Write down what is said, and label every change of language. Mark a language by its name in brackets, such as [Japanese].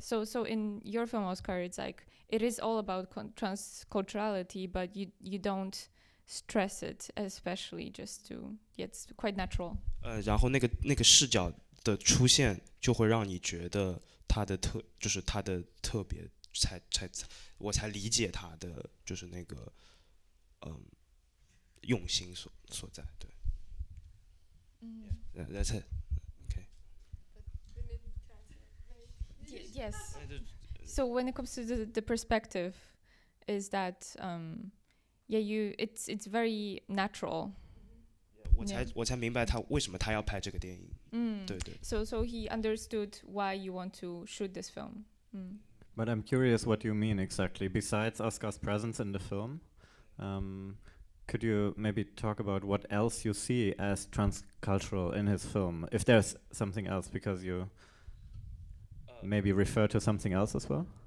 [English] So in your film, Oskar, it's like it is all about transculturality, but you don't stress it, especially just to it's quite natural. [Chinese] 然后那个视角的出现，就会让你觉得就是它的特别，我才理解它的就是那个用心所在，对。 [English] That's it. Okay. Yes. So when it comes to the perspective, is that it's very natural. [Chinese] 我才明白为什么他要拍这个电影。对对。 [English] So he understood why you want to shoot this film. But I'm curious what you mean exactly. Besides Oskar's presence in the film, could you maybe talk about what else you see as transcultural in his film? If there's something else, because you maybe refer to something else as well?